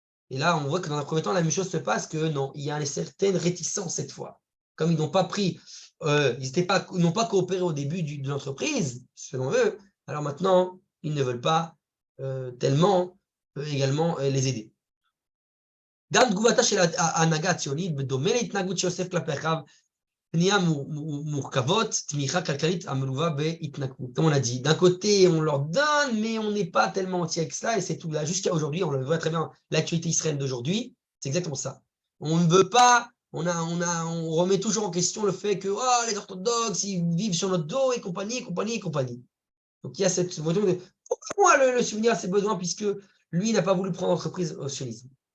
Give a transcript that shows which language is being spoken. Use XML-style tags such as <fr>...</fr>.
<fr>Et là, on voit que dans un premier temps, la même chose se passe, que non, il y a une certaine réticence cette fois. Comme ils n'ont pas ils n'ont pas coopéré au début de l'entreprise, selon eux, alors maintenant, ils ne veulent pas tellement également les aider.</fr> <he>גם תגובתה של ההנהגה הציונית, בדומה להתנהגות של יוסף כלפי אחיו, פנייה מורכבות, תמיכה כלכלית המלווה בהתנכרות.</he> <fr>Comme on a dit, d'un côté, on leur donne, mais on n'est pas tellement entier avec cela, et c'est tout là. Jusqu'à aujourd'hui, on le voit très bien, l'actualité israélienne d'aujourd'hui, c'est exactement ça. On ne veut pas, on remet toujours en question le fait que les orthodoxes, ils vivent sur notre dos, et compagnie. Donc il y a cette vocation de pourquoi moi le souvenir à ses besoins, puisque lui n'a pas voulu prendre entreprise au sionisme.</fr>